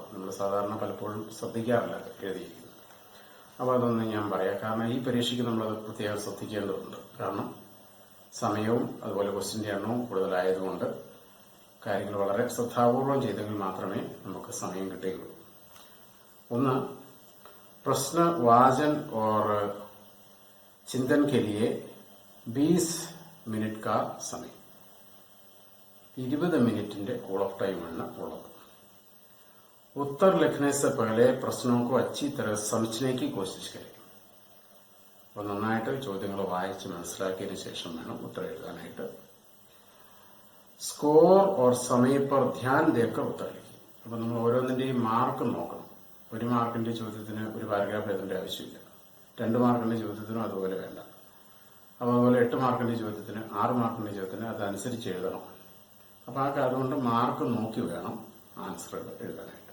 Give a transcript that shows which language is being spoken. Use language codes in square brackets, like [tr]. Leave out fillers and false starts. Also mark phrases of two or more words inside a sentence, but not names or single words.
[ml] നമ്മൾ സാധാരണ പലപ്പോഴും ശ്രദ്ധിക്കാറില്ല എഴുതിയിരിക്കുന്നത്. അപ്പൊ അതൊന്നും ഞാൻ പറയാം. കാരണം ഈ പരീക്ഷയ്ക്ക് നമ്മളത് പ്രത്യേകം ശ്രദ്ധിക്കേണ്ടതുണ്ട്. കാരണം സമയവും അതുപോലെ ക്വസ്റ്റ്യന്റെ എണ്ണവും കൂടുതലായതുകൊണ്ട് കാര്യങ്ങൾ വളരെ ശ്രദ്ധാപൂർവം ചെയ്തെങ്കിൽ മാത്രമേ നമുക്ക് സമയം കിട്ടുകയുള്ളൂ. ഒന്ന്, [hi] प्रश्न वाचन और चिंतन के लिए 20 मिनट का समय, 20 मिनट [en] cool off time [hi] उत्तर लिखने से पहले प्रश्नों को अच्छी तरह समझने की कोशिश करें. [ml] അപ്പോൾ നന്നായിട്ട് ചോദ്യങ്ങൾ വായിച്ച് മനസ്സിലാക്കിയതിനു ശേഷം വേണം ഉത്തരം എഴുതാനായിട്ട്. [hi] स्कोर और समय पर ध्यान देकर उत्तर लिखिए. [ml] അപ്പൊ നമ്മൾ ഓരോന്നിന്റെയും മാർക്ക് നോക്കണം. 1 മാർക്കിന്റെ ചോദ്യത്തിന് ഒരു പാരഗ്രാഫ് എഴുതേണ്ട ആവശ്യമില്ല. 2 മാർക്കിന്റെ ചോദ്യത്തിനും അതുപോലെ വേണ്ട. അപ്പൊ അതുപോലെ 8 മാർക്കിന്റെ ചോദ്യത്തിന്, 6 മാർക്കിന്റെ ചോദ്യത്തിന് അതനുസരിച്ച് എഴുതണം. അപ്പൊ അതുകൊണ്ട് മാർക്ക് നോക്കി വേണം ആൻസറുകൾ എഴുതാനായിട്ട്.